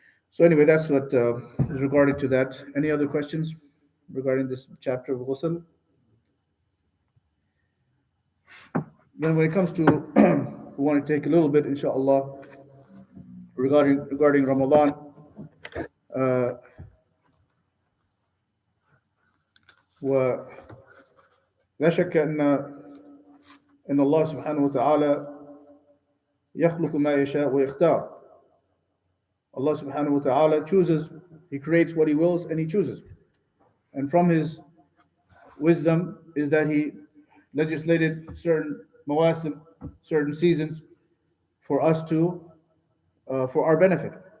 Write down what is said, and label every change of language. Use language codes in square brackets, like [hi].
[en] So anyway, that's what is regarding to that. Any other questions regarding this chapter of ghusl? Then when it comes to, we want to take a little bit, inshallah, regarding Ramadan. [ar] ولا شك أن الله سبحانه وتعالى يخلق ما يشاء ويختار. [en] Allah subhanahu wa ta'ala chooses, He creates what He wills, and He chooses. And from His wisdom is that He legislated certain mawasim, certain seasons for us for our benefit.